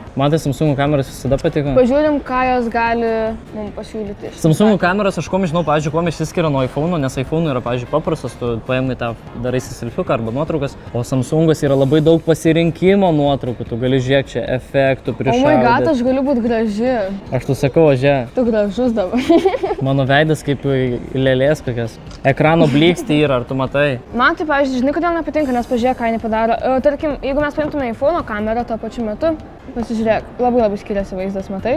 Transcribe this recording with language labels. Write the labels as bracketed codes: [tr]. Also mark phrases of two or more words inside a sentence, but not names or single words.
[lt] Man tai Samsung kameros visada patiko. Pažiūrim, ką jos gali mums pasiūlyti. Samsung kameros, aš žinau, pavyzdžiui, kuo išsiskiria nuo iPhone, nes iPhone yra, pavyzdžiui, paprastas, tu paėmai tą daraisi selfiuką arba nuotraukas, o Samsungas yra labai daug pasirinkimo nuotraukų, tu gali žiūrėti čia efektų, prišaudyti. [en] Oh my god, [lt] aš galiu būti graži. Aš tu sakau, ožė. Tu gražus dabar. Mano veidas kaip lėlės kokias. Ekrano blykstį yra, ar tu matai? Man tai, pavyzdžiui, žinai, kodėl nepatinka, nes pažiūrėk, ką jinai padaro. Tarkim, jeigu mes paimtume iPhone kamerą tuo pačiu metu, pasižiūrėk, labai skiriasi vaizdas, matai?